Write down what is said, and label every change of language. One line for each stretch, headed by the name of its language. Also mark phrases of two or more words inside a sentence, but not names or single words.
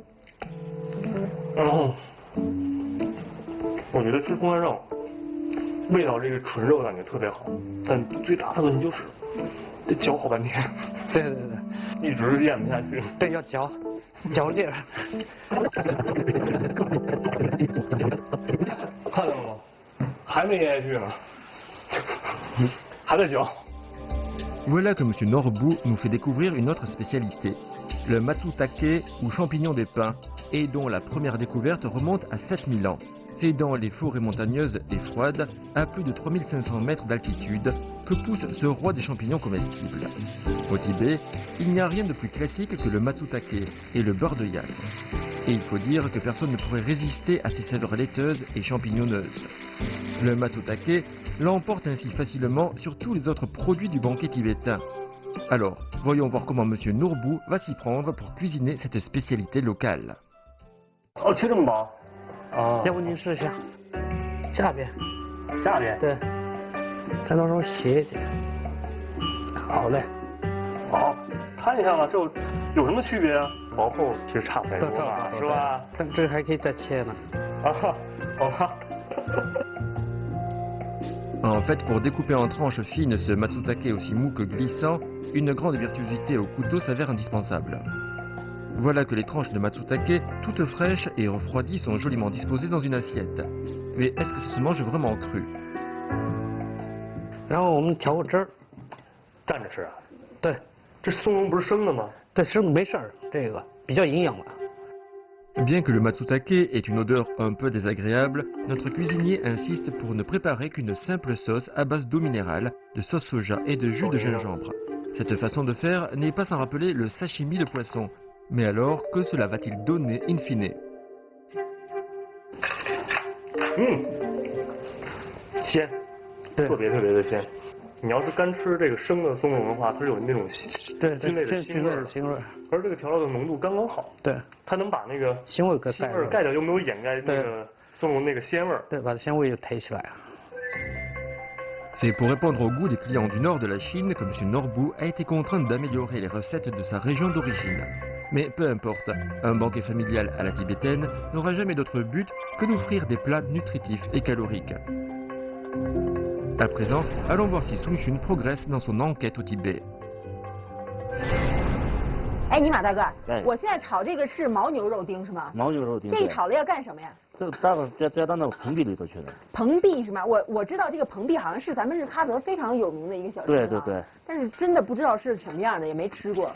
Chinese: 然后我觉得吃风干肉味道这个纯肉感觉特别好，但最大的问题就是得嚼好半天。对，一直咽不下去。对，要嚼劲儿。看到了吗？还没咽下去呢，还在嚼。
French: Voilà que M. Norbou nous fait découvrir une autre spécialité, le matsutake ou champignon des pins, et dont la première découverte remonte à 7000 ans. C'est dans les forêts montagneuses et froides, à plus de 3500 mètres d'altitude, que pousse ce roi des champignons comestibles. Au Tibet, il n'y a rien de plus classique que le matsutake et le beurre de yak. Et il faut dire que personne ne pourrait résister à ces saveurs laiteuses et champignonneuses. Le matsutake l'emporte ainsi facilement sur tous les autres produits du banquet tibétain. Alors, voyons voir comment M. Nourbou va s'y prendre pour cuisiner cette spécialité locale.
Chinese: 哦，切这么薄？啊，要不您试一下，下边，下边。对，再弄成斜一点。好嘞，好，看一下吧，这有什么区别啊？薄厚其实差不太多嘛，是吧？但这个还可以再切呢。啊，好吧。
French: En fait, pour découper en tranches fines ce matsutake aussi mou que glissant, une grande virtuosité au couteau s'avère indispensable. Voilà que les tranches de matsutake, toutes fraîches et refroidies, sont joliment disposées dans une assiette. Mais est-ce que ça se mange vraiment cru?
Chinese: 然后我们调个汁儿，蘸着吃啊？对，这松茸不是生的吗？对，生的没事儿，这个比较营养的。
French: Bien que le matsutake ait une odeur un peu désagréable, notre cuisinier insiste pour ne préparer qu'une simple sauce à base d'eau minérale, de sauce soja et de jus de gingembre. Cette façon de faire n'est pas sans rappeler le sashimi de poisson. Mais alors, que cela va-t-il donner in fine?
Chinese: 鲜，特别特别的鲜。你要是干吃这个生的松茸的话，它是有那种菌类的腥味儿，腥味儿。而这个调料的浓度刚刚好，对，它能把那个腥味盖掉，又没有掩盖那个松茸那个鲜味儿。对，把鲜味又抬起来。
French: C'est pour répondre au goût des clients du nord de la Chine que M. Nourbou a été contraint d'améliorer les recettes de sa région d'origine. Mais peu importe, un banquet familial à la tibétaine n'aura jamais d'autre but que d'offrir des plats nutritifs et caloriques. À présent, allons voir si Sung Chun progresse dans son enquête au Tibet.
Chinese: 哎，尼玛大哥，哎我现在炒这个是牦牛肉丁是吗？牦牛肉丁。这一炒了要干什么呀？这个待会儿加到那个蓬壁里头去了。蓬壁是吗？我知道这个蓬壁好像是咱们日喀则非常有名的一个小吃。对对对。但是真的不知道是什么样的，也没吃过。